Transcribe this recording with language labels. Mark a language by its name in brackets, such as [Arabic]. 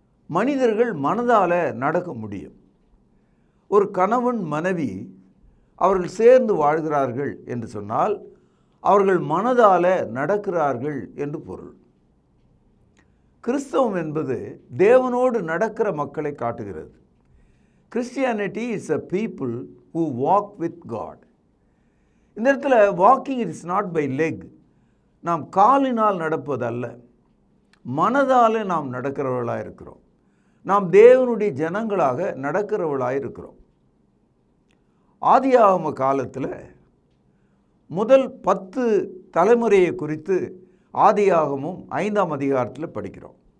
[Tamil] மனிதர்கள் மனதால் நடக்க முடியும். ஒரு கணவன் மனைவி அவர்கள் சேர்ந்து வாழ்கிறார்கள் என்று சொன்னால் அவர்கள் மனதால் நடக்கிறார்கள் என்று பொருள். கிறிஸ்தவம் என்பது தேவனோடு நடக்கிற மக்களை காட்டுகிறது. [English] Christianity is a people who walk with God. [Tamil] இந்த இடத்துல [English] Walking it is not by leg. [Tamil] நாம் காலினால் நடப்பதல்ல, மனதால் நாம் நடக்கிறவர்களாக இருக்கிறோம். நாம் தேவனுடைய ஜனங்களாக நடக்கிறவர்களாக இருக்கிறோம். ஆதியாகம காலத்தில் முதல் 10 தலைமுறையை குறித்து ஆதியாகமும் 5ஆம் அதிகாரத்தில் படிக்கிறோம்.